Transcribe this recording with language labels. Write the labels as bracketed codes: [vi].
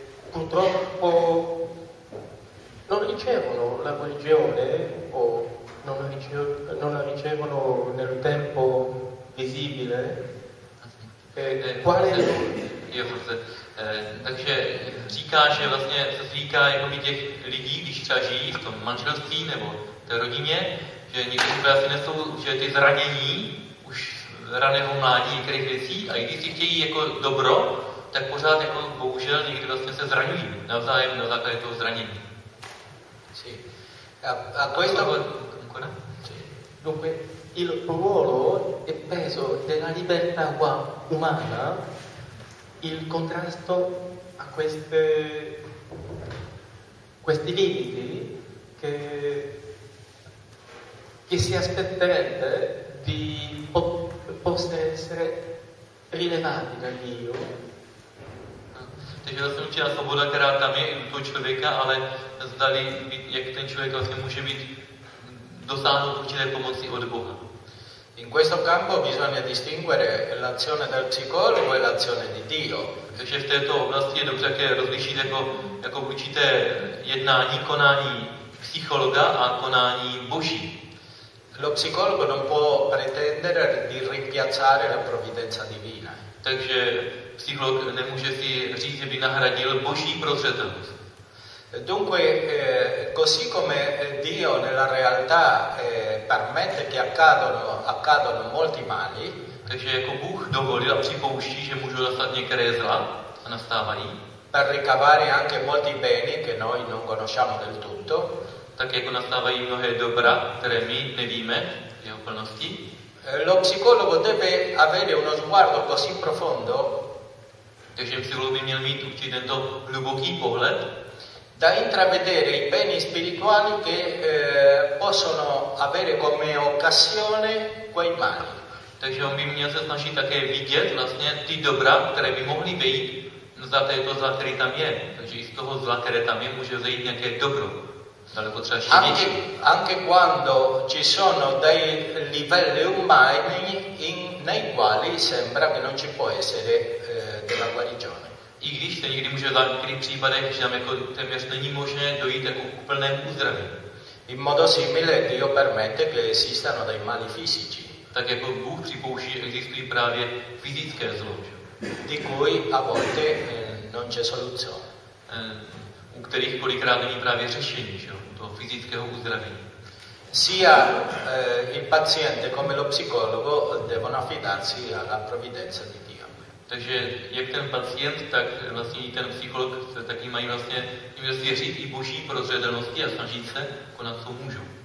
[it] purtroppo non ricevono la guarigione o non la ricevono nel tempo visibile. Quale [cs] je forse, takže říká, že vlastně se zvíká jakoby těch lidí, když třeba žijí v tom manželství nebo té rodině, že někdy třeba asi nesou, že ty zranění už raného mládí některých věcí a i když si chtějí jako dobro, tak pořád jako bohužel někdy vlastně se zraňují navzájem na základě toho zranění. [it] Sí. A questo... Ancora? Dunque, il ruolo e peso della libertà umana, il contrasto a questi limiti che si aspetterebbe di possa essere rilevati da Dio. [cs] Takže vlastně určitá svoboda, která tam je u toho člověka, ale zdali, jak ten člověk vlastně může být dosáhnout určité pomoci od Boha. [it] In questo campo bisogna distinguere l'azione del psicologo e l'azione di Dio. [cs] Takže v této oblasti je dobře také rozlišit jako určité jednání, konání psychologa a konání Boží. [it] Lo psicologo non può pretendere di rimpiazzare la provvidenza divina. [cs] Takže psycholog nemůže si říct, že by nahradil Boží prozřetelnost. [it] Dunque, così come Dio nella realtà permette che accadono molti mali, [cs] takže jako Bůh dovolil a připouští, že můžou nastat některé zla a nastávají, [it] per ricavare anche molti beni che noi non conosciamo del tutto, [cs] tak jako nastávají mnohé dobra, které my nevíme v jeho plnosti, [it] lo psicologo deve avere uno sguardo così profondo, [cs] takže psycholog by měl mít určitě tento hluboký pohled, [it] da intravedere i beni spirituali che possono avere come occasione quei mali. [cs] Takže on by měl se snažit také vidět vlastně ty dobra, které by mohly být za této zla, které tam je. Takže i z toho zla, které tam je, může vzejít nějaké dobro. Daleko třeba ještě větší. [it] Anche quando ci sono dei livelli umani nei quali sembra che non ci può essere della guarigione. [cs] I když se někdy může dát v některých případech, že tam jako téměř není možné dojít jako k úplnému uzdravení. [it] In modo simile Dio permette che esistano dei mali fisici. [cs] Tak jako Bůh připouští, že existují právě fyzické zlo. [it] Di cui a volte non c'è soluzione. [cs] U kterých kolikrát není právě řešení, že jo, toho fyzického uzdravení. [it] Sia il paziente come lo psicologo devono affidarsi alla provvidenza di Dio. [cs] Takže jak ten pacient, tak vlastně i ten psycholog se taky mají vlastně jim věřit i Boží prozřetelnosti a snažit se konat, co můžou.